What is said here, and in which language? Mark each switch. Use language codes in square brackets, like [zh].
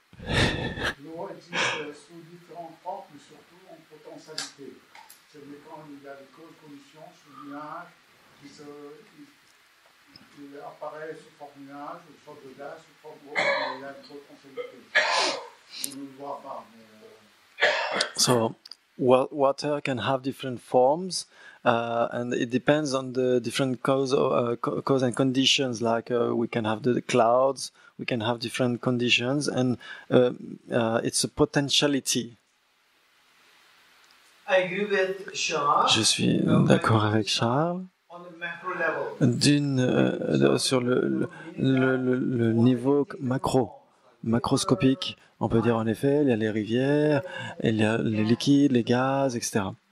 [fr] L'eau existe sous différentes formes, mais surtout en potentialité. C'est-à-dire quand il y a des conditions sous nuage qui apparaît sous forme nuage, sous forme de gaz, sous forme d'eau, mais il y a une potentialité. On ne le voit pas, mais... [en] So, water can have different forms, and it depends on the different cause and conditions. Like we can have the clouds, we can have different conditions, and it's a potentiality. I agree with Charles. [fr] Je suis d'accord avec Charles. [en] On the macro level. [fr] Sur le niveau macroscopique. On peut dire en effet, il y a les rivières, il y a les liquides, les gaz, etc.